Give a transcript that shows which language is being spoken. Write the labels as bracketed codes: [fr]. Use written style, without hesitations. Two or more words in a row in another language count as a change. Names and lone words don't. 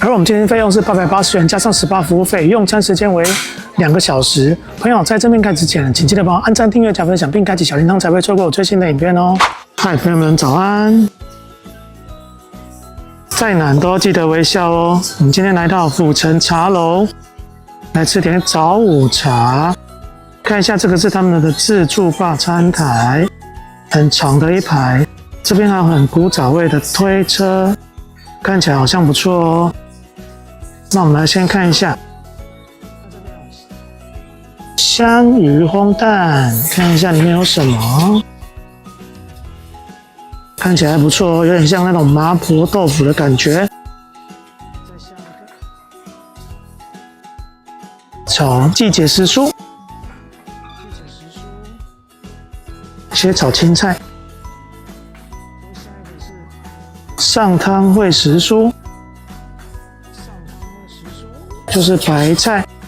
[zh] 而我們今天費用是880元，加上18服務費，用餐時間為2個小時。朋友在這邊看之前，請記得幫我按讚、訂閱、加分享，並開啟小鈴鐺，才不會錯過我最新的影片哦。嗨，朋友們，早安！再難都要記得微笑哦。我們今天來到府城茶樓，來吃點早午茶。看一下，這個是他們的自助吧餐台，很長的一排。這邊還有很古早味的推車，看起來好像不錯哦。那我們來先看一下，香魚烘蛋，看一下裡面有什麼。看起来還不錯哦，有點像那種麻婆豆腐的感覺。再下一個，炒季節時蔬，切炒青菜。上湯燴時蔬，就是白菜。